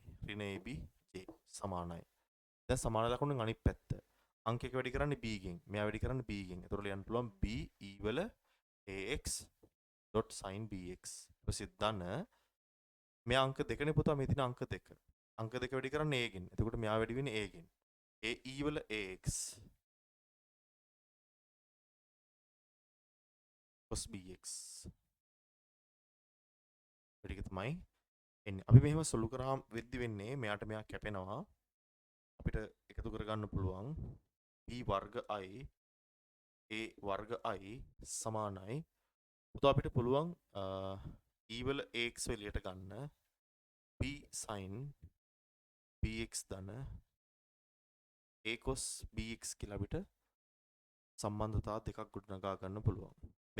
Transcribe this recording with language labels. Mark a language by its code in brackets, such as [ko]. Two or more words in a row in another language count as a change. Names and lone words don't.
[si] ඍණ ab j සමානයි. දැන් සමාන ලකුණෙන් අනිත් පැත්ත. අංක 1 වැඩි කරන්නේ b කින්. මෙයා වැඩි කරන්නේ b කින්. ඒතකොට ලියන්න පුළුවන් b e වල ax .sin bx. ඊට පස්සේ ධන මෙයා අංක 2 නේ පුතා මේ තියෙන අංක 2. අංක 2 වැඩි කරන්නේ a කින්. එතකොට මෙයා වැඩි වෙන්නේ a කින්. a e වල ax cos bx ටික තමයි එන්නේ. අපි මෙහෙම සුළු කරාම වෙද්දි වෙන්නේ මෙයාට මෙයා කැපෙනවා. අපිට එකතු කරගන්න පුළුවන් b වර්ග i a වර්ග i සමානයි. පුතා අපිට පුළුවන් e වල ax එළියට ගන්න b sin bx ධන a cos bx කියලා අපිට සම්බන්ධතා දෙකක් ගොඩනගා ගන්න පුළුවන්.